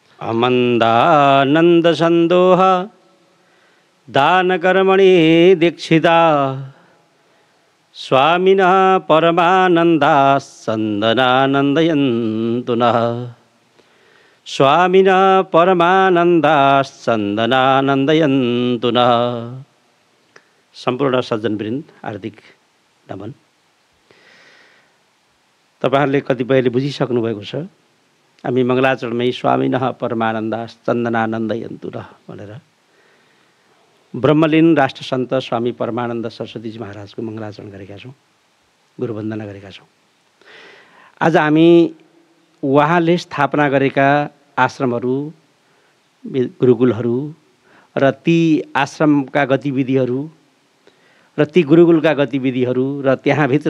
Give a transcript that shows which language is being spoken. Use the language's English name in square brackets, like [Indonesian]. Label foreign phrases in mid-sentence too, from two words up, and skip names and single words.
[Sanskrit] अमन्दानन्द सन्दोह दानकर्मणि दीक्षिता स्वामिनः परमानन्दाः सन्दनानन्दयन्तु नः स्वामिनः परमानन्दाः सन्दनानन्दयन्तु नः। [Nepali] सम्पूर्ण सज्जनवृन्द हार्दिक नमन। तपाईहरुले कतिपयले बुझिसक्नु भएको छ हामी मङ्गलाचरणमै [Sanskrit] स्वामिनः परमानन्दाः सन्दनानन्दयन्तु नः [Nepali] भनेर ब्रह्मलीन राष्ट्रसन्त स्वामी परमानन्द सरस्वतीजी महाराजको मङ्गलाचरण गरेका छौँ, गुरुवन्दना गरेका छौँ। आज हामी उहाँले स्थापना गरेका आश्रमहरू, गुरुकुलहरू र ती आश्रमका गतिविधिहरू र ती गुरुकुलका गतिविधिहरू र त्यहाँभित्र